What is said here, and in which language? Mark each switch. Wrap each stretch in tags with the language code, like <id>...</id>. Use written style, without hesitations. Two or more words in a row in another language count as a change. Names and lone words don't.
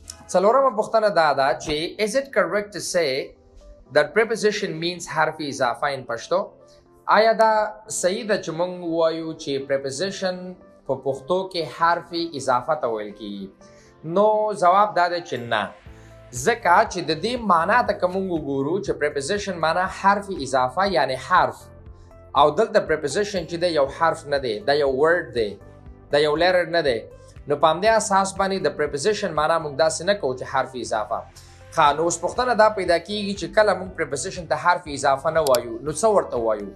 <ps>څلورمه پوښتنه دا ده چې</ps> <en>is it correct to say that preposition means</en> <ps>حرف اضافه in پښتو؟ آیا دا صحیح ده چې موږ وایو چې preposition په پښتو کې حرف اضافه ته ویل کیږي؟ نو جواب دا دی چې نه، ځکه چې د دې معنا ته که موږ وګورو چې preposition معنا حرف اضافه یعنی حرف، او دلته preposition چې دی یو حرف نه دی، دا یو word دی، دا یو letter نه دی، نو په همدې اساس باندې د preposition معنا موږ داسې نه کوو چې حرف اضافه. ښه، نو اوس پوښتنه دا پیدا کیږي چې کله موږ preposition ته حرف اضافه نه وایو نو څه ورته وایو؟</ps>